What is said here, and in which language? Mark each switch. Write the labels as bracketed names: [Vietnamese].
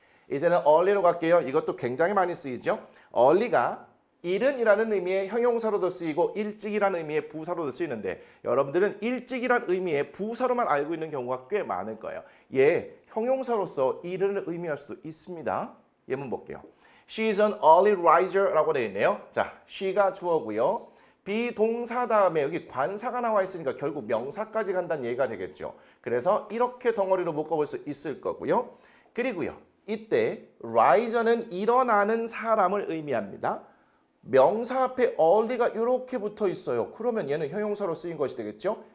[Korean] 이제는 early로 갈게요. 이것도 굉장히 많이 쓰이죠. early가 이른이라는 의미의 형용사로도 쓰이고 일찍이라는 의미의 부사로도 쓰이는데 여러분들은 일찍이라는 의미의 부사로만 알고 있는 경우가 꽤 많을 거예요. 얘 형용사로서 이른을 의미할 수도 있습니다. 예문 볼게요. [English] She is an early riser라고 되어 있네요. [Korean] 자, she가 주어고요. 비동사 다음에 여기 관사가 나와 있으니까 결국 명사까지 간다는 얘기가 되겠죠. 그래서 이렇게 덩어리로 묶어볼 수 있을 거고요. 그리고요. 이때 riser는 일어나는 사람을 의미합니다. 명사 앞에 early가 이렇게 붙어 있어요. 그러면 얘는 형용사로 쓰인 것이 되겠죠.